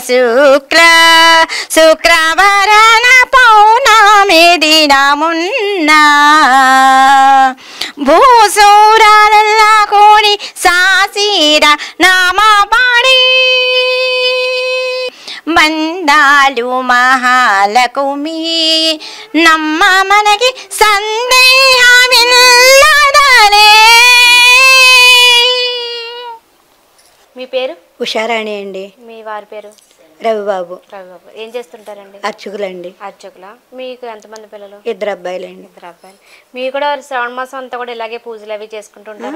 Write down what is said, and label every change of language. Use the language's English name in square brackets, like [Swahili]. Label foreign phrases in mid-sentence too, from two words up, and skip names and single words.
[Kannada] ಶುಕ್ರವಾರನ ಪೌರ್ಣಮಿ ದಿನ ಮುನ್ನ ಭೂಸೂರರೆಲ್ಲ ಕೂಡಿ ಸಾಸಿರ ನಾಮ ಪಾಡಿ ಬಂದಾಳು ಮಹಾಲಕುಮಿ ನಮ್ಮ ಮನೆಗೆ ಸಂದೇಹವಿಲ್ಲದಲೇ. [Telugu] మీ పేరు? ఉషారాణి అండి. మీ వారి పేరు? రవిబాబు. రవిబాబు ఏం చేస్తుంటారండి? అర్చకులండి. అర్చకులా? మీకు ఎంతమంది పిల్లలు? 2 అబ్బాయిలండి. 2 అబ్బాయిలు. మీరు కూడా శ్రావణ మాసం అంతా కూడా ఇలాగే పూజలు అవి చేసుకుంటుంటారా?